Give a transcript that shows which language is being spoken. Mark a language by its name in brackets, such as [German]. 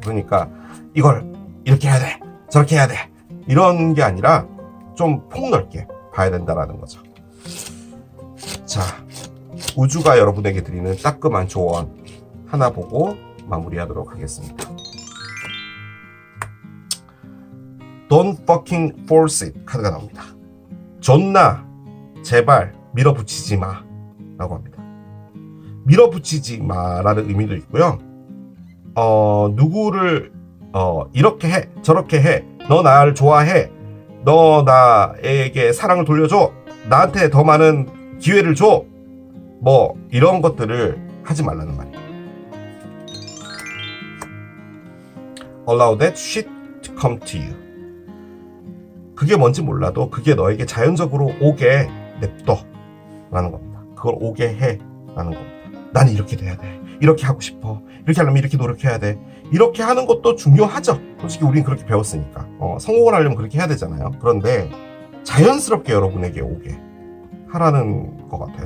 [Korean] 그러니까 이걸 이렇게 해야 돼, 저렇게 해야 돼 이런 게 아니라 좀 폭넓게 봐야 된다라는 거죠. 자, 우주가 여러분에게 드리는 따끔한 조언 하나 보고 마무리하도록 하겠습니다. [English] Don't fucking force it [Korean] 카드가 나옵니다. 존나 제발 밀어붙이지 마 라고 합니다. 밀어붙이지 마라는 의미도 있고요. 누구를 이렇게 해 저렇게 해 너 나를 좋아해 너 나에게 사랑을 돌려줘 나한테 더 많은 기회를 줘 뭐 이런 것들을 하지 말라는 말이에요. [English] Allow that shit to come to you. [Korean] 그게 뭔지 몰라도 그게 너에게 자연적으로 오게 냅둬 라는 겁니다. 그걸 오게 해 라는 겁니다. 나는 이렇게 돼야 돼. 이렇게 하고 싶어. 이렇게 하려면 이렇게 노력해야 돼. 이렇게 하는 것도 중요하죠. 솔직히 우린 그렇게 배웠으니까. 성공을 하려면 그렇게 해야 되잖아요. 그런데 자연스럽게 여러분에게 오게 하라는 것 같아요.